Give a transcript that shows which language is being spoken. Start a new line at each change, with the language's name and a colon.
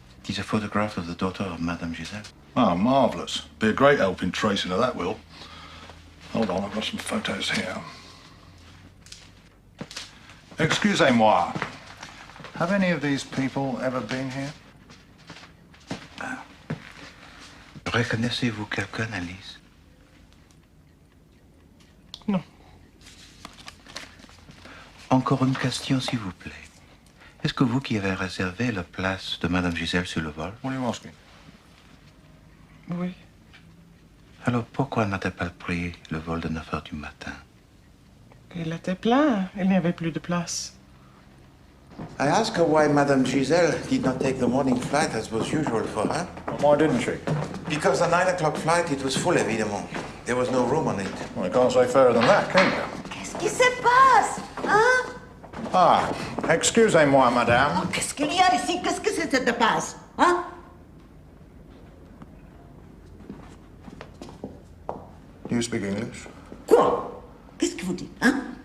English: It is a photograph of the daughter of Madame Giselle. Ah, marvellous. Be a great help in tracing her, that will. Hold on, I've got some photos here.
French: Excusez-moi.
English: Have any of these people ever been here?
French: Reconnaissez-vous quelqu'un, Alice? Non. Encore une question, s'il vous plaît. Est-ce que vous qui avez réservé la place de Madame Giselle sur le vol?
English: What are you asking?
French: Oui. Alors pourquoi n'a-t-elle pas pris le vol de 9 heures du matin? Il était plein. Il n'y avait plus de place.
English: I asked her why Madame Giselle did not take the morning flight as was usual for her. Why didn't she? Because the 9 o'clock flight, it was full, évidemment. There was no room on it. Well, you can't say fairer than that, can you?
French: Qu'est-ce qui se passe, hein? Ah, excusez-moi, madame. Oh, qu'est-ce qu'il y a ici? Qu'est-ce que ça te passe, hein?
English: Do you speak English?
French: Quoi? Qu'est-ce que vous dites, hein?